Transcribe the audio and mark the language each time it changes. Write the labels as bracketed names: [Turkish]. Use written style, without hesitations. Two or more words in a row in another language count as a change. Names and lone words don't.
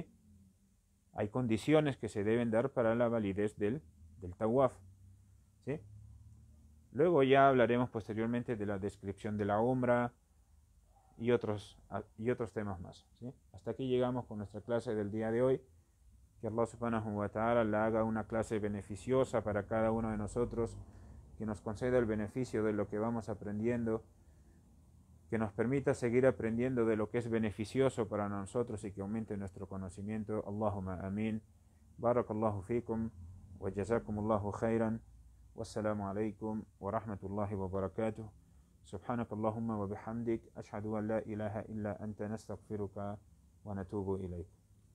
[Spanish] Hay condiciones que se deben dar para la validez del tawaf, ¿sí? Luego ya hablaremos posteriormente de la descripción de la umra y otros temas más, ¿sí? Hasta aquí llegamos con nuestra clase del día de hoy. Que Allah [Arabic] سبحانه وتعالى [Spanish] la haga una clase beneficiosa para cada uno de nosotros, que nos conceda el beneficio de lo que vamos aprendiendo, que nos permita seguir aprendiendo de lo que es beneficioso para nosotros y que aumente nuestro conocimiento. [Arabic] اللهم آمين. بارك الله فيكم وجزاكم الله خيرا. والسلام عليكم ورحمة الله وبركاته. سبحانك اللهم وبحمدك أشهد أن لا إله إلا أنت نستغفرك ونتوب إليك.